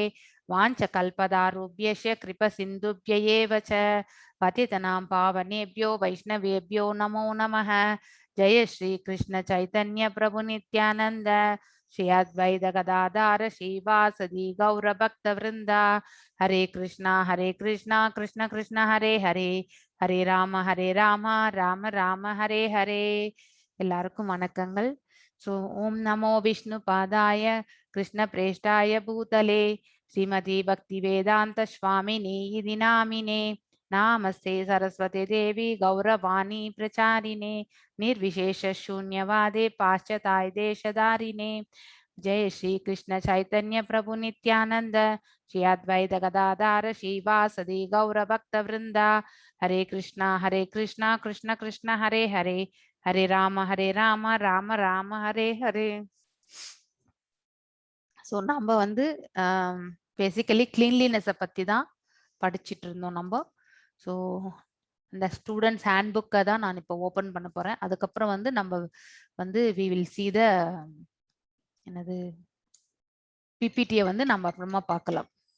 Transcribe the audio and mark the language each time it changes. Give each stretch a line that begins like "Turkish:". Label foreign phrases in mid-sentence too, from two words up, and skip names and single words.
Sanskrit: वाञ्छकल्पदारुभ्यश्च कृपसिन्धुभ्य एव च पतितनां पावनेभ्यो वैष्णवेभ्यो नमो नमः। जय श्री कृष्ण चैतन्य प्रभु नित्यानंद श्री अद्वैत गदाधर श्रीवासदि गौर भक्त वृंदा। हरे कृष्णा कृष्ण कृष्ण हरे हरे हरे राम राम राम हरे हरे।
Tamil: எல்லாருக்கும் வணக்கங்கள்.
Sanskrit: ஸோ ओम् नमो विष्णु पादाय कृष्ण प्रेष्ठाय भूतले श्रीमति भक्ति वेदान्त स्वामिनि इति नामिने नामस्ते सरस्वती देवी गौरवाणी प्रचारिणे निर्विशेष शून्यवादे पाश्चात्य देशधारिणे। जय श्री कृष्ण चैतन्य प्रभु नित्यानंद श्री अद्वैत गदाधर श्रीवासदि गौर भक्त वृंदा। हरे कृष्णा कृष्ण कृष्ण हरे हरे हरे राम राम राम हरे हरे।
Tamil: ஸோ நம்ம வந்து
English: basically cleanliness
Tamil: பற்றி தான் படிச்சுட்டு இருந்தோம் நம்ம. ஸோ இந்த
English: students hand book
Tamil: தான் நான் இப்போ ஓப்பன் பண்ண போகிறேன். அதுக்கப்புறம் வந்து நம்ம வந்து
English: we will see
Tamil: த என்னது பிபிடியை வந்து நம்ம அப்புறமா பார்க்கலாம்.